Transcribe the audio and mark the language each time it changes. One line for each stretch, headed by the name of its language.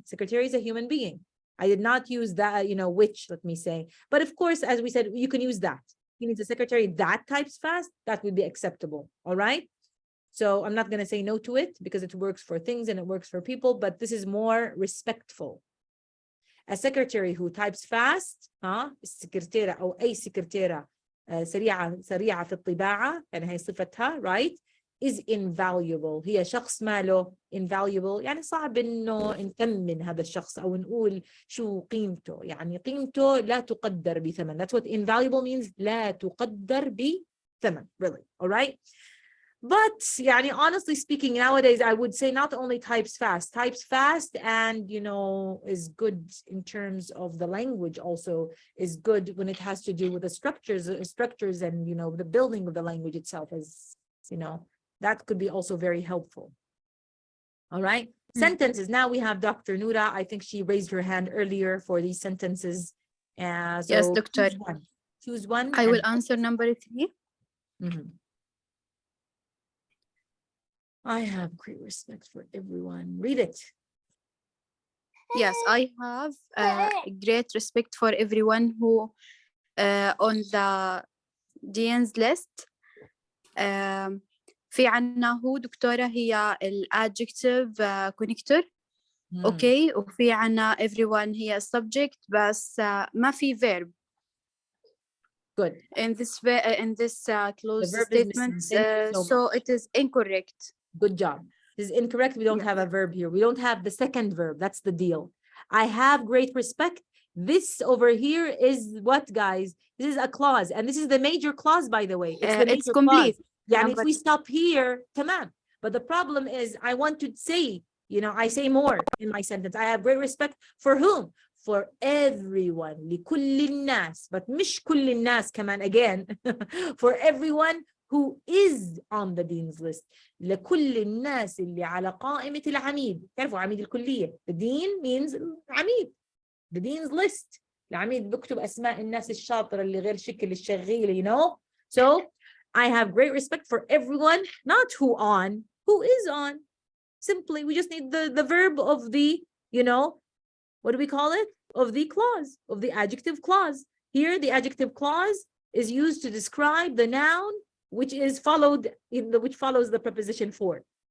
English: Secretary is a human being. I did not use that, you know, which, let me say. But of course, as we said, you can use that. He needs a secretary that types fast, that would be acceptable, all right? So I'm not going to say no to it because it works for things and it works for people, but this is more respectful. A secretary who types fast,
Arabic: السكرتيرة أو أي سكرتيرة سريعة في الطباعة، يعني هي صفتها, right?
English: is invaluable.
Arabic: هي شخص ماله invaluable، يعني صعب إنه نثمن هذا الشخص أو نقول شو قيمته، يعني قيمته لا تقدر بثمن.
English: That's what invaluable means.
Arabic: لا تقدر بثمن,
English: really, all right? But يعني honestly speaking, nowadays I would say not only types fast and, you know, is good in terms of the language, also is good when it has to do with the structures and, you know, the building of the language itself, is, you know, that could be also very helpful. All right. Sentences. Now we have Dr. Noura. I think she raised her hand earlier for these sentences. So yes, Doctor. Choose one. I will answer number 3. I have great respect for everyone. Read it. Yes, I have great respect for everyone who on the Dean's list.
Arabic: في عنا هو دكتورة هي الادجكتيف connector. اوكي وفي عنا everyone هي subject بس ما في verb.
English: Good. In this closed statement, so it is incorrect. Good job. This is incorrect. We don't have a verb here. We don't have the second verb. That's the deal. I have great respect. This over here is what, guys? This is a clause, and this is the major clause, by the way. It's the major it's complete. Clause. Yeah, and if we stop here, tamam. But the problem is, I want to say, you know, I say more in my sentence. I have great respect for whom? For everyone.
Arabic: لكل الناس. But مش كل الناس كمان, again.
English: For everyone who is on the dean's list.
Arabic: لكل الناس اللي على قائمة العميد. تعرفوا عميد الكلية.
English: The dean means عميد. The dean's list.
Arabic: العميد بكتب أسماء الناس الشاطرة اللي غير شكل الشغيلة, you know.
English: So I have great respect for everyone, not who on, who is on. Simply, we just need the verb of the, you know, what do we call it? Of the clause, of the adjective clause. Here, the adjective clause is used to describe the noun, which is followed which follows the preposition for.